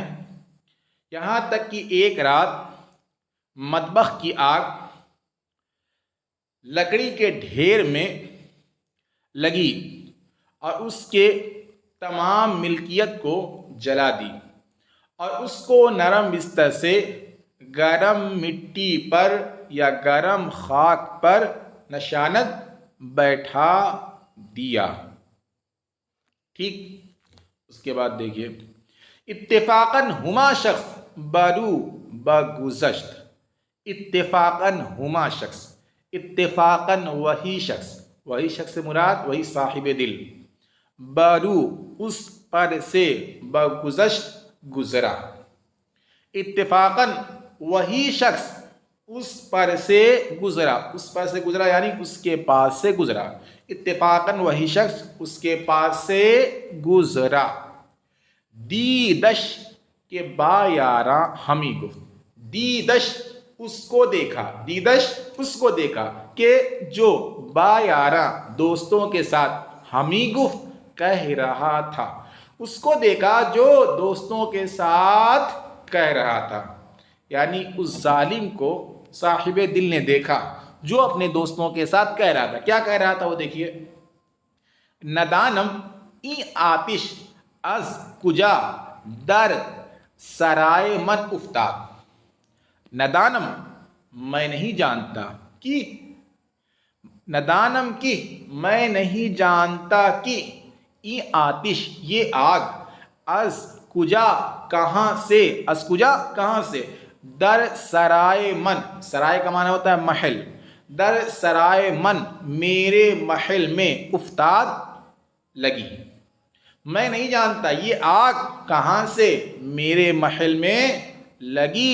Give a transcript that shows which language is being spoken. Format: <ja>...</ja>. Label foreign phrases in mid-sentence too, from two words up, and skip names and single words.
<ur>یہاں تک کہ ایک رات مطبخ کی آگ لکڑی کے ڈھیر میں لگی اور اس کے تمام ملکیت کو جلا دی، اور اس کو نرم بستر سے گرم مٹی پر یا گرم خاک پر نشاند بیٹھا دیا. ٹھیک. اس کے بعد دیکھیے.</ur> <fa>اتفاقاً ہما شخص برو بگذشت. اتفاقاً ہما شخص.</fa> <ur>اتفاقاً وہی شخص. وہی شخص سے مراد وہی صاحب دل. برو اس پر سے، بگذشت گزرا. اتفاقاً وہی شخص اس پر سے گزرا. اس پر سے گزرا یعنی اس کے پاس سے گزرا. اتفاقاً وہی شخص اس کے پاس سے گزرا.</ur> <fa>دیدش کے با یاراں ہمی گفت.</fa> <ur>دیدش اس کو دیکھا. دیدش اس کو دیکھا کہ جو</ur> <fa>با یاراں</fa> <ur>دوستوں کے ساتھ</ur> <fa>ہمی گفت</fa> <ur>کہہ رہا تھا. اس کو دیکھا جو دوستوں کے ساتھ کہہ رہا تھا. یعنی اس ظالم کو صاحب دل نے دیکھا جو اپنے دوستوں کے ساتھ کہہ رہا تھا. کیا کہہ رہا تھا وہ دیکھیے.</ur> <fa>ندانم ای آتش از کجا در سرائے من افتاد.</fa> <ur>ندانم میں نہیں جانتا کہ. ندانم کی میں نہیں جانتا کہ.</ur> <fa>ای آتش</fa> <ur>یہ آگ.</ur> <fa>از کجا</fa> <ur>کہاں سے.</ur> <fa>از کجا</fa> <ur>کہاں سے.</ur> <fa>در سرائے من.</fa> <ur>سرائے کا معنی ہوتا ہے محل.</ur> <fa>در سرائے من</fa> <ur>میرے محل میں افتاد لگی. میں نہیں جانتا یہ آگ کہاں سے میرے محل میں لگی.</ur>